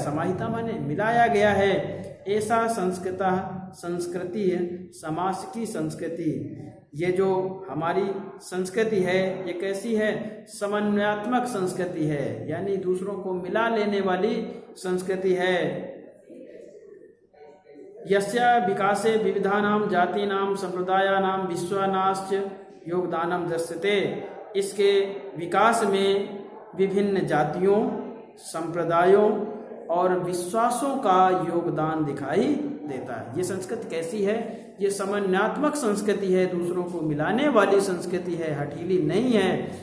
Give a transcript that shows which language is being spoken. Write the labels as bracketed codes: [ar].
[hi] समाहिता माने मिलाया गया है। ऐसा संस्कृति समास की संस्कृति। ये जो हमारी संस्कृति है ये कैसी है? समन्वयात्मक संस्कृति है, यानी दूसरों को मिला लेने वाली संस्कृति है। [sa] यस्या विकासे विविधानां जातीनां संप्रदायानां विश्वानाश्च योगदानम दृश्यते। [hi] इसके विकास में विभिन्न जातियों, संप्रदायों और विश्वासों का योगदान दिखाई देता है। ये संस्कृति कैसी है? ये समन्वयात्मक संस्कृति है, दूसरों को मिलाने वाली संस्कृति है, हठीली नहीं है।